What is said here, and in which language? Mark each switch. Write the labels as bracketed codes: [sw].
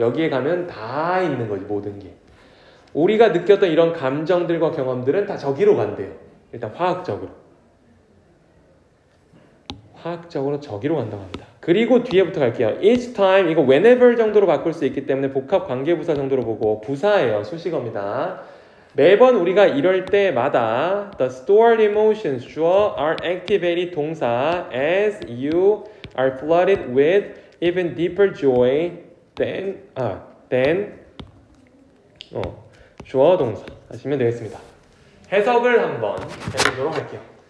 [ko] 여기에 가면 다 있는 거지 모든 게. 우리가 느꼈던 이런 감정들과 경험들은 다 저기로 간대요. 일단 화학적으로 저기로 간다고 합니다. 그리고 뒤에부터 갈게요. Each time 이거 whenever 정도로 바꿀 수 있기 때문에 복합 관계부사 정도로 보고 부사예요. 수식어입니다. 매번 우리가 이럴 때마다 [en] the stored emotions 주어 are activated 동사 as you are flooded with even deeper joy than 주어 동사 [ko] 하시면 되겠습니다. 해석을 한번 해보도록 할게요.